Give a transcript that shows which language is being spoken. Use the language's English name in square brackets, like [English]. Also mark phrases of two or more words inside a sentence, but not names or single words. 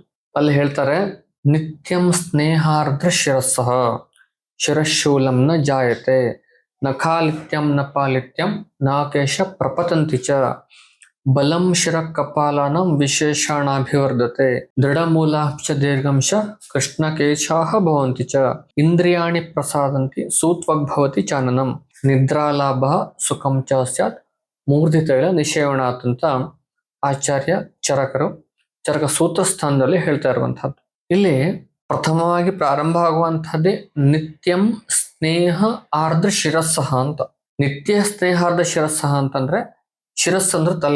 [Kannada] ಅಲ್ಲಿ ಹೇಳ್ತಾರೆ, [Sanskrit] ನಿತ್ಯಂ ಸ್ನೇಹಾರ್ಧ ಶಿರಸ್ಸಃ ಶಿರಶೂಲಂ ನ ಜಾಯತೆ ನ ಖಾಲಿತ್ಯಂ ನ ಪಾಲಿತ್ಯಂ ನಾಕೇಶ ಪ್ರಪತಂತಿ ಚ ಬಲಂ ಶಿರ ಕಪಾಲಾನಂ ವಿಶೇಷಣಾಭಿವರ್ಧತೆ ದೃಢಮೂಲಾಂಶ ದೀರ್ಘಂಶ ಕೃಷ್ಣಕೇಶಾಹ ಭವಂತಿ ಚ ಇಂದ್ರಿಯಾಣಿ ಪ್ರಸಾದಂತಿ ಸೂತ್ವಗ್ಭವತಿ ಚಾನನಂ ನಿದ್ರಾಲಾಭ ಸುಖಂ ಚ ಸ್ಯಾತ್ ಮೂರ್ಧಿತೈಲ ನಿಷೇವಣಾತ್ [Kannada] ಅಂತ ಆಚಾರ್ಯ ಚರಕರು ಚರಕ ಸೂತ್ರ ಸ್ಥಾನದಲ್ಲಿ ಹೇಳ್ತಾ ಇರುವಂತಹದ್ದು. ಇಲ್ಲಿ ಪ್ರಥಮವಾಗಿ ಪ್ರಾರಂಭ ಆಗುವಂತಹದ್ದೇ [Sanskrit] ನಿತ್ಯಂ ಸ್ನೇಹ ಆರ್ದ್ರ ಶಿರಸ್ಸಹ [Kannada] ಅಂತ. [Sanskrit] ನಿತ್ಯ ಸ್ನೇಹಾರ್ಧ ಶಿರಸ್ಸಹ [Kannada] ಅಂತಂದ್ರೆ ಶಿರಸ್ ಅಂದ್ರೆ ತಲೆ.